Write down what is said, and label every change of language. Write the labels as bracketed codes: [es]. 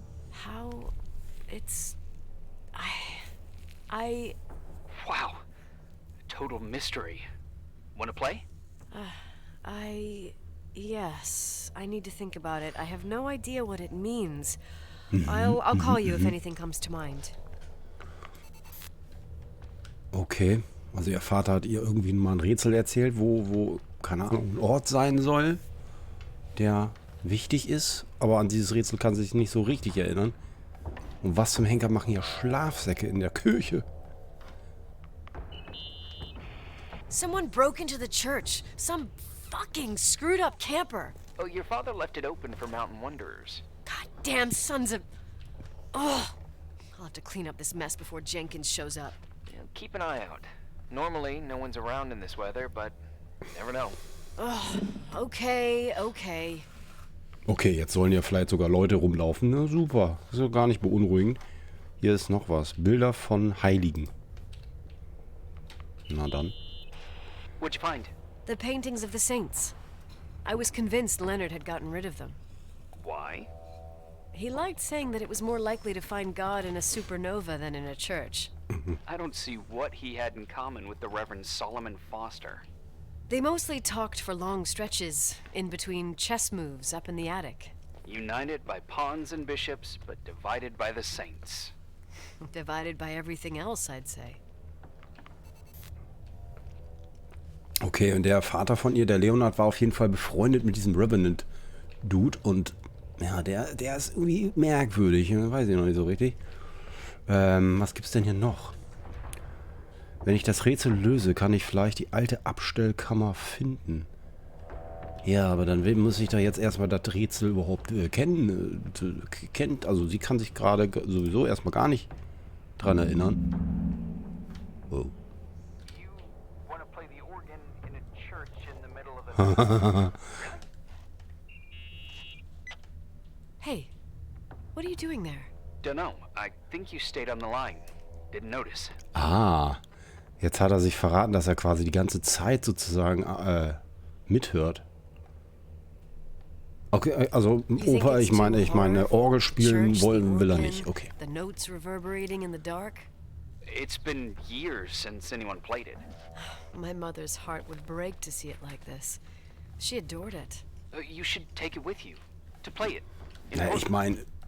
[en] How it's... I... Wow. Total mystery. Wanna play? Yes, I need to think about it. I have no idea what it means. I'll call you if anything comes to mind. Okay. [de] Also ihr Vater hat ihr irgendwie mal ein Rätsel erzählt, wo, keine Ahnung, ein Ort sein soll, der wichtig ist. Aber an dieses Rätsel kann sie sich nicht so richtig erinnern. Und was zum Henker machen hier Schlafsäcke in der Küche? [en] Someone broke into the church. Some fucking screwed up camper. Oh, your father left it open for mountain wanderers. Goddamn sons of... Oh, I'll have to clean up this mess before Jenkins shows up. You know, keep an eye out. Normally, no one's around in this weather, but you never know. Okay. [de] Okay, jetzt sollen ja vielleicht sogar Leute rumlaufen. Na super, das ist ja gar nicht beunruhigend. Hier ist noch was. Bilder von Heiligen. Na dann. [en] What'd you find? The paintings of the saints. I was convinced Leonard had gotten rid of them. Why? He liked saying that it was more likely to find God in a supernova than in a church. I don't see what he had in common with the Reverend Solomon Foster. They mostly talked for long stretches, in between chess moves up in the attic. United by pawns and bishops, but divided by the saints. Divided by everything else, I'd say. [de] Okay, und der Vater von ihr, der Leonard, war auf jeden Fall befreundet mit diesem Revenant-Dude. Und ja, der ist irgendwie merkwürdig. Weiß ich noch nicht so richtig. Was gibt's denn hier noch? Wenn ich das Rätsel löse, kann ich vielleicht die alte Abstellkammer finden. Ja, aber dann muss ich da jetzt erstmal das Rätsel überhaupt kennen. Also sie kann sich gerade sowieso erstmal gar nicht dran erinnern. Oh. [en] You want to play the organ in a church in the middle of a... Hey, what are you doing there? Dunno. I think you stayed on the line. Didn't notice. [de] Ah, jetzt hat er sich verraten, dass er quasi die ganze Zeit sozusagen mithört. Okay, also Opa, ich meine, Orgel spielen will er nicht. Okay. [en] The notes reverberating in the dark. It's been years since anyone played it. My mother's heart would break to see it like this. She adored it. You should take it with you to play it. [de] Ja, ich meine,